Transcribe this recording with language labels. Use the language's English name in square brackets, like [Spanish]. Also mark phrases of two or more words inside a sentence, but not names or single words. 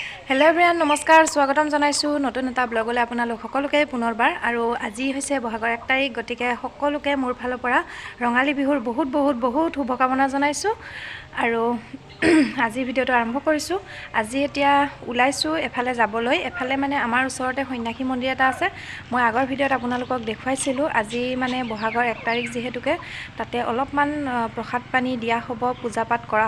[English] Hello everyone [Assamese] নমস্কাৰ স্বাগতম জনাইছোঁ নতুন এটা ব্লগলৈ আপোনালোক সকলোকে পুনৰবাৰ আৰু আজি হৈছে বহাগৰ 1 তাৰিখ গতিকে সকলোকে মোৰ ফালৰ পৰা ৰঙালী বিহুৰ বহুত শুভকামনা জনাইছো আৰু আজি ভিডিওটো আৰম্ভ কৰিছো আজি এতিয়া উলাইছো এফালে যাবলৈ এফালে মানে আমাৰ ওচৰতে সন্যাসী মন্দিৰ এটা আছে মই আগৰ ভিডিওত আপোনালোকক দেখুৱাইছিলো আজি মানে বহাগৰ 1 তাৰিখ যেহেতুকে তাতে অলপমান প্ৰসাদ পানী দিয়া হ'ব পূজা পাঠ কৰা